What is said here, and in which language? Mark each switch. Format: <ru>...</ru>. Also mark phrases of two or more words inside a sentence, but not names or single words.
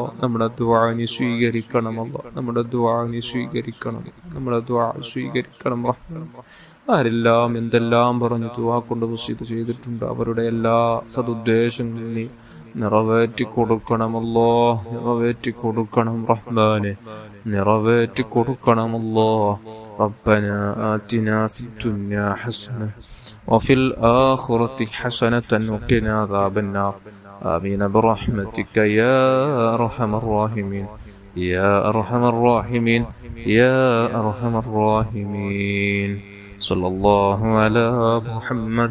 <ml>നമ്മുടെ ദുആ നീ സ്വീകരിക്കണമല്ലോ. നമ്മുടെ ദുആ സ്വീകരിക്കണം റഹ്മാൻ. ആരെല്ലാം എന്തെല്ലാം പറഞ്ഞു ദുആ കൊണ്ട് വസീയത്ത് ചെയ്തിട്ടുണ്ട്, അവരുടെ എല്ലാ സദുദ്ദേശങ്ങളും നീ നിറവേറ്റി കൊടുക്കണമല്ലോ. നിറവേറ്റി കൊടുക്കണം റഹ്മാനെ. നിറവേറ്റി കൊടുക്കണമല്ലോ.</ml> <ar>ربنا آتنا في الدنيا حسنة وفي الآخرة حسنة وقنا عذاب النار آمين برحمتك يا أرحم الراحمين يا أرحم الراحمين يا أرحم الراحمين صلى الله على محمد</ar>